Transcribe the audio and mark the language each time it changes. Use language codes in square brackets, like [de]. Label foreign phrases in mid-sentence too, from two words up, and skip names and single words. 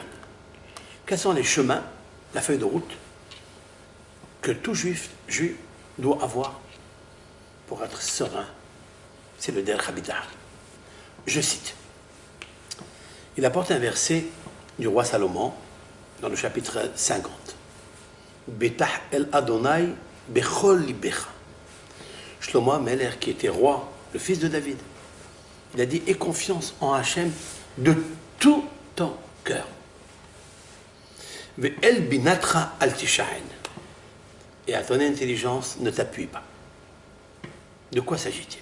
[fr] Quels sont les chemins, la feuille de route, que tout juif doit avoir pour être serein? C'est le Darkei HaBitachon. Je cite. Il apporte un verset du roi Salomon dans le chapitre 50. [he] בטח אל ה' בכל לבך. [fr] Shlomo Ameler, qui était roi, le fils de David, il a dit: aie confiance en Hachem de tout ton cœur. [he] ואל בינתך אל תשען. [fr] Et à ton intelligence, ne t'appuie pas. De quoi s'agit-il?